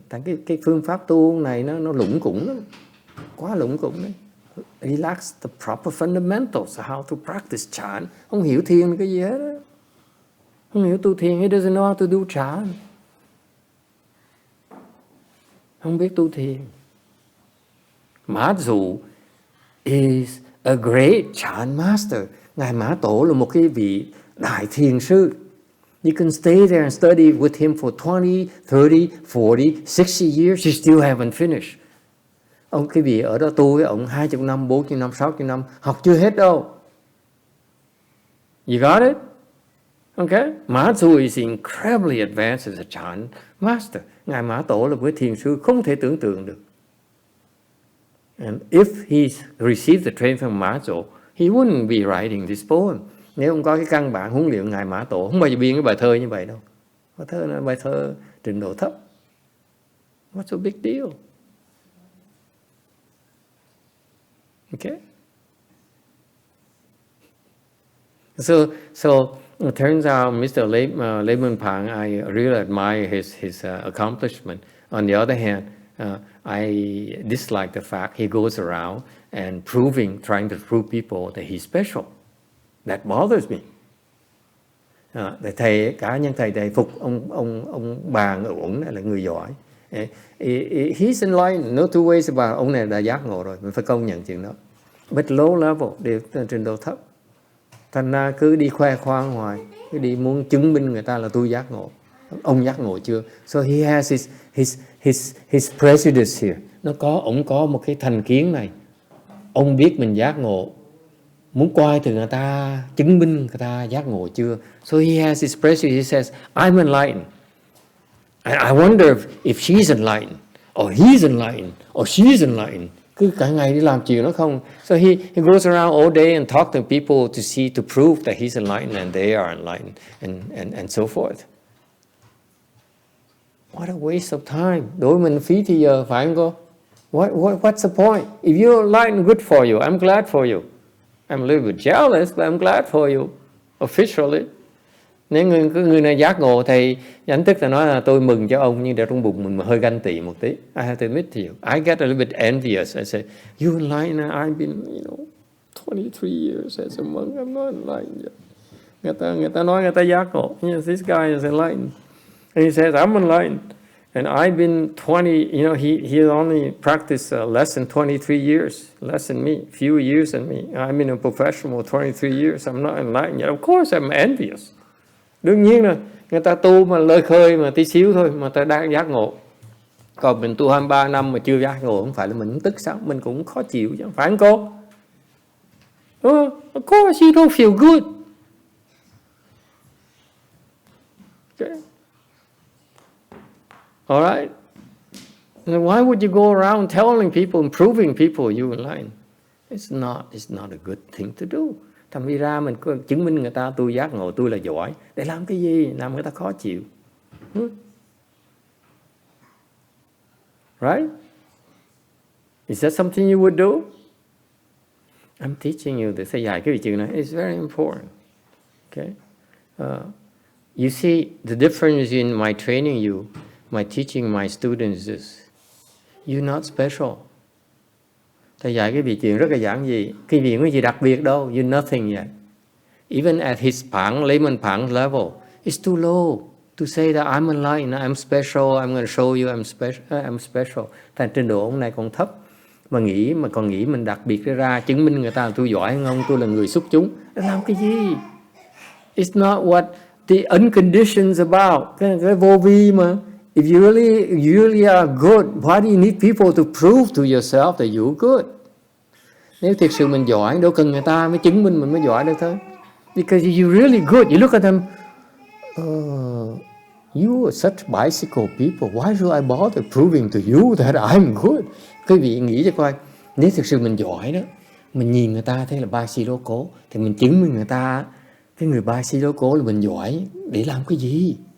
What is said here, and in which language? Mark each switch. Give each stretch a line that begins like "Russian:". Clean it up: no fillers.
Vietnamese: Thành cái phương pháp tu này nó lủng củng lắm, quá lủng củng đấy.
English: He lacks the proper fundamentals of how to practice Chan.
Vietnamese: Không hiểu thiền cái gì hết đó. Không hiểu tu thiền.
English: He doesn't know how to do Chan.
Vietnamese: Không biết tu thiền.
English: MaZu is a great Chan master.
Vietnamese: Ngài Mã Tổ là một cái vị đại thiền sư.
English: You can stay there and study with him for 20, 30, 40, 60 years. You still haven't finished.
Vietnamese: Ông cái vị ở đó tu với ông 20 năm, 40 năm, 60 năm, học chưa hết đâu.
English: You got it? Okay? MaZu is incredibly advanced as a Chan master.
Vietnamese: Ngài Mã Tổ là một thiền sư không thể tưởng tượng được.
English: And if he received the training from MaZu, he wouldn't be writing this poem.
Vietnamese: Nếu không có cái căn bản huấn luyện Ngài Mã Tổ, không bao giờ biên cái bài thơ như vậy đâu. Bài thơ là bài thơ trình độ thấp.
English: What's a big deal? Okay? So it turns out Mr. Layman Pang, I really admire his accomplishment. On the other hand, I dislike the fact he goes around and trying to prove people that he's special. That bothers me.
Vietnamese: Thầy cá nhân thầy phục ông bà ổn này là người giỏi.
English: He's enlightened, no two ways about.
Vietnamese: Ông này đã giác ngộ rồi, mình phải công nhận chuyện đó.
English: But low level,
Vietnamese: đều trình độ thấp. Thành ra cứ đi khoe khoang hoài, cứ đi muốn chứng minh người ta là tôi giác ngộ. Ông giác ngộ chưa?
English: So he has his prejudice here.
Vietnamese: Ông có một cái thành kiến này. Ông biết mình giác ngộ, muốn coi từ người ta chứng minh người ta giác ngộ chưa.
English: So he has his prejudice. He says, I'm enlightened. And I wonder if she's enlightened, or he's enlightened, or she's enlightened.
Vietnamese: Cứ cả ngày đi làm chuyện đó không.
English: So he goes around all day and talk to people to prove that he's enlightened and they are enlightened and so forth. What a waste of time.
Vietnamese: Đối mình phí thì giờ, phải không cô?
English: What's the point? If you're enlightened, good for you. I'm glad for you. I'm a little bit jealous, but I'm glad for you. Officially.
Vietnamese: Nếu người này giác ngộ thì ảnh tức là nói là tôi mừng cho ông, nhưng để trong bụng mình hơi ganh tị một tí.
English: I have to admit to you. I get a little bit envious. I say, you enlightened, I've been, 23 years as a monk. I'm not enlightened yet.
Vietnamese: Người ta nói người ta giác ngộ.
English: Yes, this guy is enlightened. And he says, I'm enlightened. And I've been 20, you know, he only practiced less than 23 years, less than me, fewer years than me. I'm in a professional 23 years. I'm not enlightened yet. Of course I'm envious.
Vietnamese: Đương nhiên là người ta tu mà lơi khơi mà tí xíu thôi mà ta đang giác ngộ. Còn mình tu 23 năm mà chưa giác ngộ, không phải là mình tức sao? Mình cũng khó chịu chứ, phải không cô? Đúng không?
English: Of course you don't feel good. Okay. All right? And why would you go around telling people and proving people you enlightened? It's not a good thing to do.
Vietnamese: Thầm đi ra mình chứng minh người ta tôi giác ngộ, tôi là giỏi. Để làm cái gì? Làm người ta khó chịu.
English: Right? Is that something you would do? I'm teaching you this.
Vietnamese: Dài cái vị chữ này.
English: It's very important. Okay? You see, the difference in my training you, my teaching my students is, you're not special.
Vietnamese: Thầy dạy cái vị chuyện rất là giản dị. Cái vị có gì đặc biệt đâu.
English: You're nothing yet. Even at his Pang, Layman Pang level, it's too low to say that I'm enlightened, I'm special, I'm going to show you I'm special.
Vietnamese: Thành trình độ ông này còn thấp. Mà còn nghĩ mình đặc biệt ra chứng minh người ta là tôi giỏi hơn ông, tôi là người xuất chúng. Làm cái gì?
English: It's not what the unconditioned is about.
Vietnamese: Cái vô vi mà.
English: If you really are good, why do you need people to prove to yourself that you're good?
Vietnamese: Nếu thực sự mình giỏi, đâu cần người ta mới chứng minh mình mới giỏi được thôi.
English: Because you're really good, you look at them, you are such bicycle people, why should I bother proving to you that I'm good?
Vietnamese: Quý vị nghĩ cho coi, nếu thực sự mình giỏi đó, mình nhìn người ta thấy là bicycle cố, thì mình chứng minh người ta, cái người bicycle cố là mình giỏi, để làm cái gì?